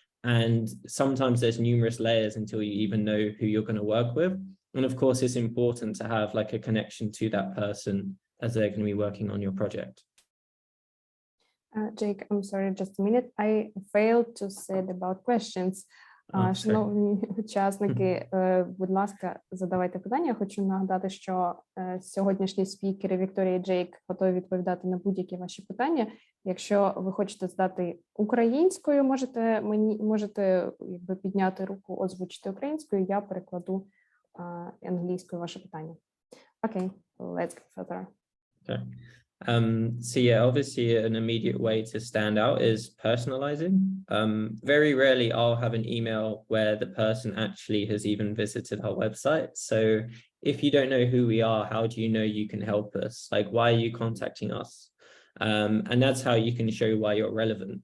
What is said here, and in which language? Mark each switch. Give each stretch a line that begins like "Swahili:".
English: And sometimes there's numerous layers until you even know who you're going to work with. And of course, it's important to have like a connection to that person as they're going to be working on your project. Jake, I'm sorry, just a minute. I failed to say about questions.
Ukrainian: Шановні учасники, будь ласка, задавайте питання. Я хочу нагадати, що сьогоднішні спікери Вікторія і Джейк готові відповідати на будь-які ваші питання. Якщо ви хочете задати українською, можете якби підняти руку, озвучити українською, я перекладу англійською ваше питання. Окей,
English: let's go further. Okay. So yeah, obviously an immediate way to stand out is personalizing. Very rarely I'll have an email where the person actually has even visited our website. So if you don't know who we are, how do you know you can help us? Like, why are you contacting us? And that's how you can show why you're relevant.